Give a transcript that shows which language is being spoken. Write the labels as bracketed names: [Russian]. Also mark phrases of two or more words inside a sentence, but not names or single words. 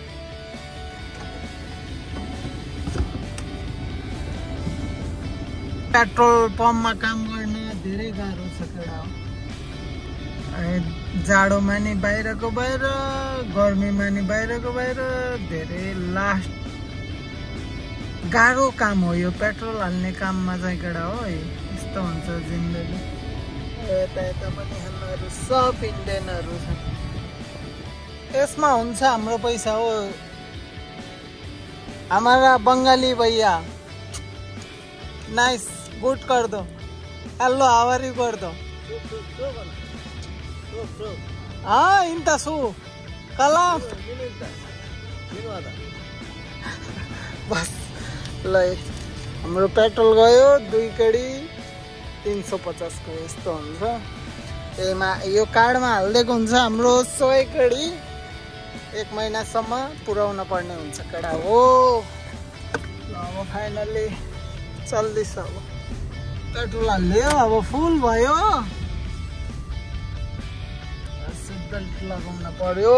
[Nepali] पेट्रोल पम्पमा काम गर्न धेरै गाह्रो छ केटा हो। जाडोमा नि बाहिरको बाहिर, गर्मीमा नि बाहिरको बाहिर, धेरै लास्ट गाह्रो काम हो यो पेट्रोल हाल्ने काममा चाहिँ केटा हो। यस्तो हुन्छ जिन्दगी। यता पनि हामीहरू सब इन्डियनहरू छ, यसमा हुन्छ हाम्रो पैसा हो। [Hindi] हमारा बंगाली भैया नाइस, गुड कर दो, [English] hello how are you [Hindi] कर दो। हाँ इंता सु कला बस। [Nepali] ल हाम्रो पेट्रोल गयो 2 कडी 350 को यस्तो हुन्छ। यो कार्डमा हालिदिएको हुन्छ हाम्रो 100 कडी 1 महिनासम्म पुर्याउन पर्ने हुन्छ केटा हो। अब फाइनली चल्दैछ, अब पेट्रोल हाल्यो, अब फुल भयो, [English] seat belt [Nepali] लगाउन पर्यो।